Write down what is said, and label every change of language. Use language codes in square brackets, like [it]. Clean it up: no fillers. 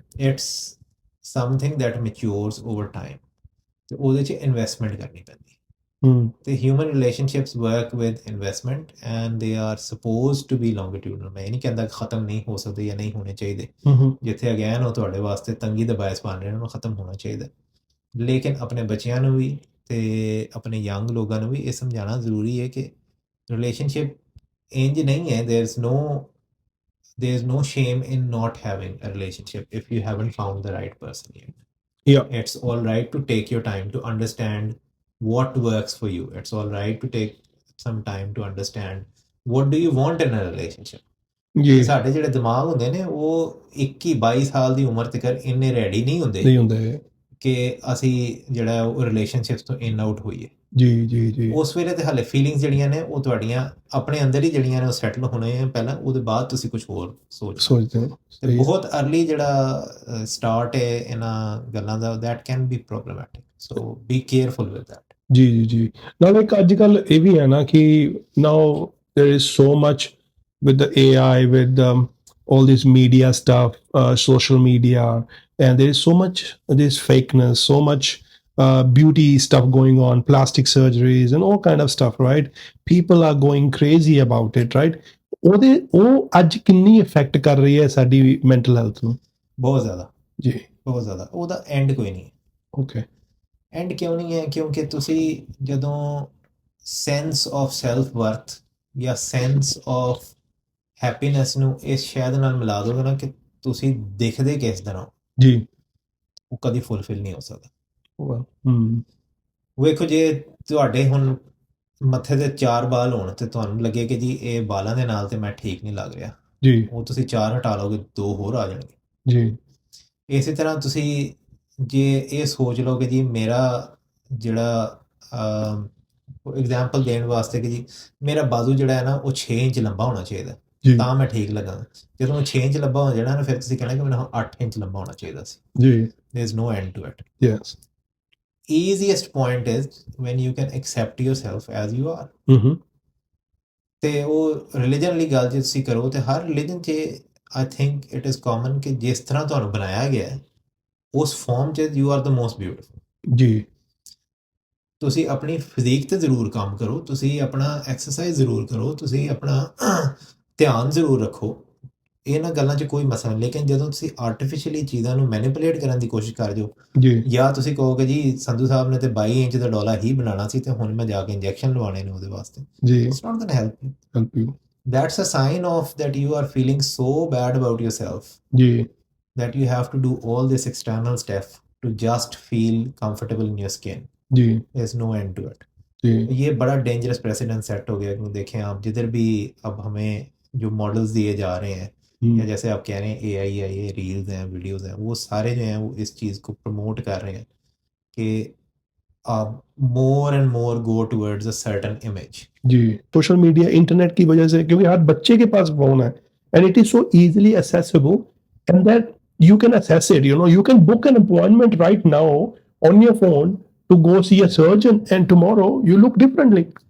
[en] it's something that matures over time, [pa] ਤੇ ਉਹਦੇ 'ਚ ਇਨਵੈਸਟਮੈਂਟ ਕਰਨੀ ਪੈਂਦੀ। [en] ਤੇ human relationships work with investment and they are supposed to be longitudinal. [pa] ਮੈਂ ਇਹ ਨਹੀਂ ਕਹਿੰਦਾ ਖਤਮ ਨਹੀਂ ਹੋ ਸਕਦੇ ਜਾਂ ਨਹੀਂ ਹੋਣੇ ਚਾਹੀਦੇ, ਜਿੱਥੇ ਅਗੇਨ ਉਹ ਤੁਹਾਡੇ ਵਾਸਤੇ ਤੰਗੀ ਦਾ ਬਾਇਸ ਬਣ ਰਹੇ ਨੇ, ਉਹਨੂੰ ਖਤਮ ਹੋਣਾ ਚਾਹੀਦਾ। ਲੇਕਿਨ ਆਪਣੇ ਬੱਚਿਆਂ ਨੂੰ ਵੀ ਤੇ ਆਪਣੇ ਯੰਗ ਲੋਕਾਂ ਨੂੰ ਵੀ ਇਹ ਸਮਝਾਉਣਾ ਜ਼ਰੂਰੀ ਹੈ ਕਿ ਰਿਲੇਸ਼ਨਸ਼ਿਪ ਇੰਜ ਨਹੀਂ ਹੈ, [en] there's no shame in not having a relationship if you haven't found the right person yet. Yeah. It's all right to take your time to understand what works for you. It's all right to take some time to understand what do you want in a relationship. ਜੀ [pa] ਸਾਡੇ ਜਿਹੜੇ ਦਿਮਾਗ ਹੁੰਦੇ ਨੇ ਉਹ 21-22 ਸਾਲ ਦੀ ਉਮਰ ਤੱਕ ਇੰਨੇ ਰੈਡੀ ਨਹੀਂ ਹੁੰਦੇ ਨਹੀਂ ਹੁੰਦੇ ਕਿ ਅਸੀਂ ਜਿਹੜਾ ਉਹ ਰਿਲੇਸ਼ਨਸ਼ਿਪਸ ਤੋਂ ਇਨ ਆਊਟ ਹੋਈਏ। ਜੀ ਜੀ ਜੀ ਉਸ ਵੇਲੇ ਤੇ ਹਾਲੇ ਫੀਲਿੰਗਸ ਜਿਹੜੀਆਂ ਨੇ ਉਹ ਤੁਹਾਡੀਆਂ ਆਪਣੇ ਅੰਦਰ ਹੀ ਜਿਹੜੀਆਂ ਨੇ ਉਹ ਸੈਟਲ ਹੋਣੇ ਆ ਪਹਿਲਾਂ, ਉਹਦੇ ਬਾਅਦ ਤੁਸੀਂ ਕੁਝ ਹੋਰ ਸੋਚਦੇ ਹੋ। ਤੇ ਬਹੁਤ ਅਰਲੀ ਜਿਹੜਾ ਸਟਾਰਟ ਹੈ ਇਹਨਾਂ ਗੱਲਾਂ ਦਾ, [en] that can be problematic, so be careful with that. [pa] ਜੀ ਜੀ ਜੀ ਨਾਲ ਇੱਕ ਅੱਜ ਕੱਲ ਇਹ ਵੀ ਹੈ ਨਾ ਕਿ [en] Now there is so much with the AI, with all this media stuff, social media, and there is so much this fakeness, so much beauty stuff going on, plastic surgeries and all kind of stuff, right? People are going crazy about it, right? [pa] ਉਹ ਅੱਜ ਕਿੰਨੀ effect ਕਰ ਰਹੀ ਹੈ ਸਾਡੀ mental health ਨੂੰ? ਬਹੁਤ ਜ਼ਿਆਦਾ ਜੀ, ਬਹੁਤ ਜ਼ਿਆਦਾ। ਉਹਦਾ ਐਂਡ ਕੋਈ ਨਹੀਂ ਹੈ। ਓਕੇ, ਐਂਡ ਕਿਉਂ ਨਹੀਂ ਹੈ? ਕਿਉਂਕਿ ਤੁਸੀਂ ਜਦੋਂ ਸੈਂਸ ਆਫ ਸੈਲਫ ਵਰਥ ਜਾਂ ਸੈਂਸ ਆਫ ਹੈਪੀਨੈਸ ਨੂੰ ਇਸ ਸ਼ਾਇਦ ਨਾਲ ਮਿਲਾ ਦੋਗੇ ਨਾ ਕਿ ਤੁਸੀਂ ਦਿਖਦੇ ਕਿਸ ਤਰ੍ਹਾਂ, ਜੀ, ਉਹ ਕਦੀ ਫੁੱਲਫਿਲ ਨਹੀਂ ਹੋ ਸਕਦਾ। ਹਮ, ਵੇਖੋ ਜੇ ਤੁਹਾਡੇ ਹੁਣ ਮੱਥੇ ਤੇ 4 ਬਾਲ ਹੋਣ ਤੇ ਤੁਹਾਨੂੰ ਲੱਗੇ ਕਿ ਜੀ ਇਹ ਬਾਲਾਂ ਦੇ ਨਾਲ ਤੇ ਮੈਂ ਠੀਕ ਨਹੀਂ ਲੱਗ ਰਿਹਾ, ਜੀ ਉਹ ਤੁਸੀਂ 4 ਹਟਾ ਲਓਗੇ 2 ਹੋਰ ਆ ਜਾਣਗੇ। ਜੀ ਇਸੇ ਤਰ੍ਹਾਂ ਤੁਸੀਂ ਜੇ ਇਹ ਸੋਚ ਲਓ ਕਿ ਜੀ ਮੇਰਾ ਜਿਹੜਾ ਐਗਜ਼ਾਮਪਲ ਦੇਣ ਵਾਸਤੇ ਕਿ ਜੀ ਮੇਰਾ ਬਾਜ਼ੂ ਜਿਹੜਾ ਹੈ ਨਾ ਉਹ 6 ਇੰਚ ਲੰਬਾ ਹੋਣਾ ਚਾਹੀਦਾ ਜੀ ਤਾਂ ਮੈਂ ਠੀਕ ਲੱਗਾ। ਜਦੋਂ 6 ਇੰਚ ਲੰਬਾ ਹੋ ਜਾਣਾ ਨਾ ਫਿਰ ਤੁਸੀਂ ਕਹਿਣਾ ਕਿ ਮੈਨੂੰ 8 ਇੰਚ ਲੰਬਾ ਹੋਣਾ ਚਾਹੀਦਾ ਸੀ। ਜੀ, [en] there is no end to it. yes, easiest point is when you can accept yourself as you are. [pa] ਤੇ ਉਹ ਰਿਲੀਜਨ ਵਾਲੀ ਗੱਲ ਜੇ ਤੁਸੀਂ ਕਰੋ ਤੇ ਹਰ ਰਿਲੀਜਨ 'ਚ [en] I think it is common [pa] ਕਿ ਜਿਸ ਤਰ੍ਹਾਂ ਤੁਹਾਨੂੰ ਬਣਾਇਆ ਗਿਆ ਹੈ ਉਸ ਫਾਰਮ 'ਚ [en] You are the most beautiful. ਜੀ, [pa] ਤੁਸੀਂ ਆਪਣੀ ਫਿਜ਼ੀਕ ਤੇ ਜ਼ਰੂਰ ਕੰਮ ਕਰੋ, ਤੁਸੀਂ ਆਪਣਾ ਐਕਸਰਸਾਈਜ਼ ਜ਼ਰੂਰ ਕਰੋ, ਤੁਸੀਂ ਆਪਣਾ ਧਿਆਨ ਜ਼ਰੂਰ ਰੱਖੋ, ਇਹਨਾਂ ਗੱਲਾਂ 'ਚ ਕੋਈ ਮਸਲਾ ਨਹੀਂ। ਲੇਕਿਨ ਜਦੋਂ ਤੁਸੀਂ ਆਰਟੀਫਿਸ਼ੀਅਲੀ ਚੀਜ਼ਾਂ ਨੂੰ ਮੈਨੀਪੂਲੇਟ ਕਰਨ ਦੀ ਕੋਸ਼ਿਸ਼ ਕਰ ਜਾਓ ਜੀ, ਜਾਂ ਤੁਸੀਂ ਕਹੋਗੇ ਜੀ ਸੰਧੂ ਸਾਹਿਬ ਨੇ ਤੇ 22 ਇੰਚ ਦਾ ਡੋਲਾ ਹੀ ਬਣਾਉਣਾ ਸੀ ਤੇ ਹੁਣ ਮੈਂ ਜਾ ਕੇ ਇੰਜੈਕਸ਼ਨ ਲਵਾਉਣੇ ਨੇ ਉਹਦੇ ਵਾਸਤੇ, ਜੀ, [en] It's not going help you. help you, That's a sign of that you are feeling so bad about yourself ਜੀ, that you have to do all this external stuff to just feel comfortable in your skin. जी, There's no end to it. जी, [hi] ये बड़ा dangerous president set हो गया। क्यों देखें आप जिधर भी अब हमें जो मॉडल्स दिए जा रहे हैं या जैसे आप कह रहे हैं AI है, ये रील्स हैं, वीडियोस हैं, वो सारे जो हैं वो इस चीज़ को प्रमोट कर रहे हैं कि आप [en] More and more go towards a certain image. [hi] Ji, social media internet की वजह से, क्योंकि हर बच्चे के पास फोन है [en] And it is so easily accessible and that you can assess it, you know, you can book an appointment right now on your phone to go see a surgeon and tomorrow you look differently.